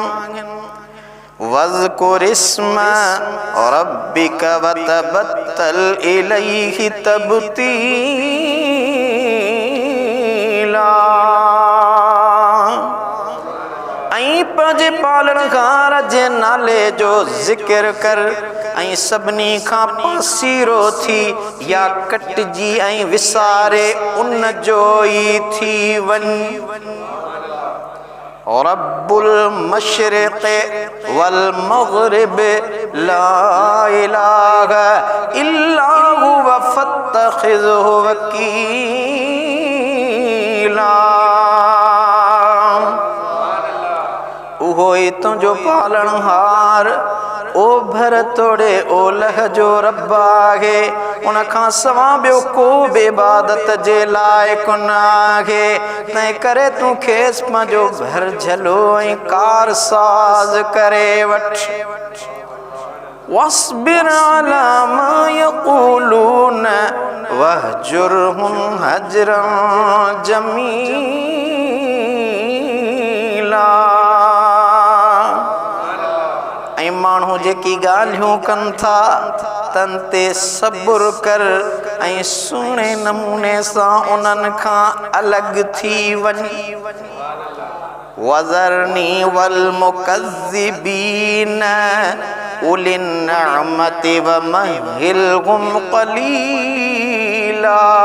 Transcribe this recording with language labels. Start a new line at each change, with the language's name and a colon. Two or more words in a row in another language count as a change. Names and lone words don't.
Arabic: واذكر اسم ربك وتبتل إليه تبتيلا,
Sindhi: ऐं पंहिंजे पालणहार जे नाले जो ज़िक्र कर ऐं सभिनी खां पासीरो थी या कटिजी ऐं विसारे उन जो ई थी वञ।
Arabic: رب المشرق والمغرب لا إله إلا هو فاتخذه وكيلا,
Sindhi: उहो ई तुंहिंजो पालणहार ओ भर तोड़े ओलह जो रब आहे उन खां सवाइ ॿियो को बि इबादत जे लाइक़ न आहे तंहिं करे तूं खेसि पंहिंजो घर झलो ऐं कारसाज़ करे वठ
Arabic: واصبر على ما يقولون واهجرهم هجرا جميلا ऐं
Sindhi: माण्हू जेकी ॻाल्हियूं कनि था तन ते सब्र कर ऐं सुहिणे नमूने सां उन्हनि खां अलॻि थी वञ
Arabic: وذرني والمكذبين أولي النعمة ومهلهم قليلا